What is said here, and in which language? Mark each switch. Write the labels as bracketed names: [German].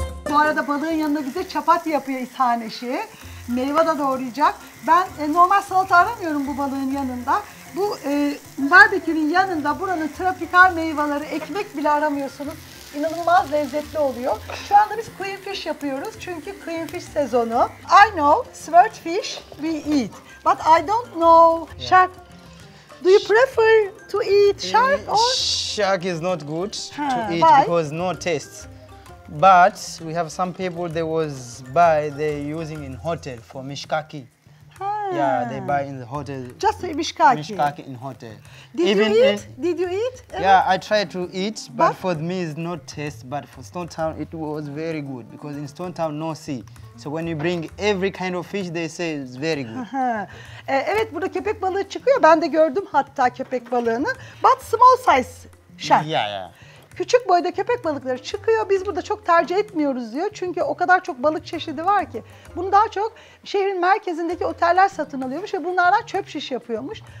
[Turkish] Bu arada balığın yanında bize çapati yapıyor İshak eşi. Meyve de doğrayacak. Ben normal salata aramıyorum bu balığın yanında. Bu barbekünün yanında buranın tropikal meyveleri, ekmek bile aramıyorsunuz. İnanılmaz lezzetli oluyor. Şu anda biz queenfish yapıyoruz çünkü queenfish sezonu. [English] I know swordfish we eat, but I don't know shark. Do you prefer to eat shark or? Shark is not good to eat why? because no taste. But we have some people they using in hotel for mishkaki. Yeah, they buy in the hotel. Just mishkaki. Mishkaki in hotel. Did you eat? Yeah, I tried to eat, but for me it's not taste. But for Stone Town it was very good because in Stone Town no sea. So when you bring every kind of fish, they say it's very good. [Turkish] Evet, burada köpek balığı çıkıyor. Ben de gördüm hatta köpek balığını. [English] But small size shark. Yeah. [Turkish] Küçük boyda köpek balıkları çıkıyor. Biz burada çok tercih etmiyoruz diyor. Çünkü o kadar çok balık çeşidi var ki. Bunu daha çok şehrin merkezindeki oteller satın alıyormuş ve bunlardan çöp şiş yapıyormuş.